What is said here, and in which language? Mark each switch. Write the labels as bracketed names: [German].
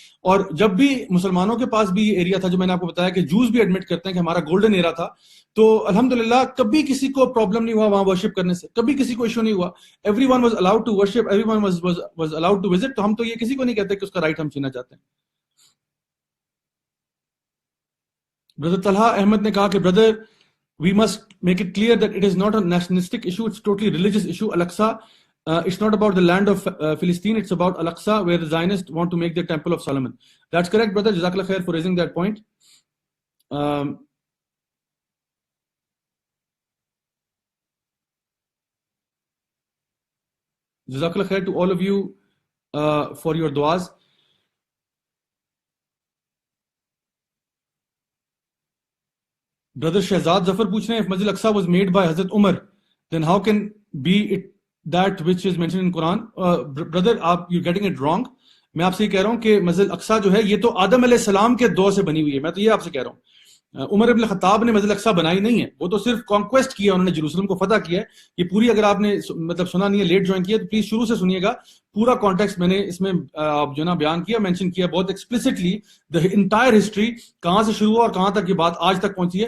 [Urdu] اور جب بھی مسلمانوں کے پاس بھی یہ ایریا تھا, جو میں نے آپ کو بتایا کہ جوز بھی ایڈمٹ کرتے ہیں کہ ہمارا گولڈن ایرا تھا, تو الحمدللہ کبھی کسی کو پرابلم نہیں ہوا وہاں ورشپ کرنے سے, کبھی کسی کو ایشو نہیں ہوا. [English] Every one was allowed to worship, every one was allowed to visit. [Urdu] تو ہم تو یہ کسی کو نہیں کہتے کہ اس کا رائٹ ہم چھیننا چاہتے ہیں. بردر طلحہ احمد نے کہا کہ brother [English] we must make it clear that it is not a nationalistic issue, it's totally religious issue. Al-Aqsa, it's not about the land of Philistine, it's about Al-Aqsa, where the Zionists want to make their temple of Solomon. That's correct, brother. Jazakallah khair for raising that point. Jazakallah khair to all of you for your duas. Brother Shehzad Zafar [Urdu] پوچھ رہے ہیں [English] if Masjid al-Aqsa was made by Hazrat Umar then how can be it that which is mentioned in Quran? Brother, you're getting it wrong. [Urdu] میں آپ سے یہ کہہ رہا ہوں کہ مسجد اقصیٰ جو ہے یہ تو آدم علیہ السلام کے دور سے بنی ہوئی ہے. میں تو یہ آپ سے کہہ رہا ہوں عمر ابن الخطاب نے مسجد اقصیٰ بنائی نہیں ہے, وہ تو صرف کانکویسٹ کیا, انہوں نے جیروسلم کو فتح کیا ہے. یہ پوری, اگر آپ نے مطلب سنا نہیں ہے, لیٹ جوائن کیا, تو پلیز شروع سے سنیے گا. پورا کانٹیکسٹ میں نے اس میں جو نا بیان کیا, مینشن کیا بہت ایکسپلسٹلی, دا انٹائر ہسٹری کہاں سے شروع ہوا اور کہاں تک یہ بات آج تک پہنچی ہے.